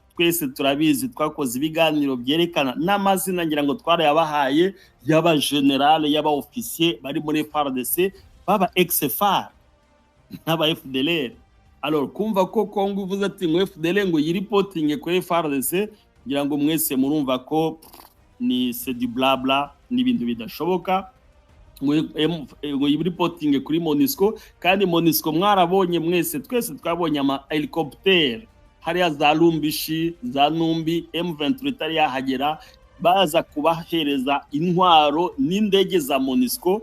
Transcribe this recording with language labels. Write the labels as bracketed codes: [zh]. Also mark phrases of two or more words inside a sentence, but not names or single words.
[rw] Twese turabizi, twakoze ibiganiro byerekana n'amazina ngira ngo twarayabahaye y'aba general y'aba officier bari muri FARDC, baba ex-FAR n'aba FDLR. Alors kumva ko Congo uvuze ati ngo FDLR ngo yiripotinge kuri FARDC, ngira ngo mwese murumva ko ni [fr] c'est du blabla, [rw] ni ibintu bidashoboka. Ngo yiripotinge kuri MONUSCO, kandi MONUSCO mwarabonye mwese, twese twabonye ama helicopter hariya za Lumbishi za Numbi, M23 itari yahagera, baza kubahereza intwaro n'indege za MONUSCO.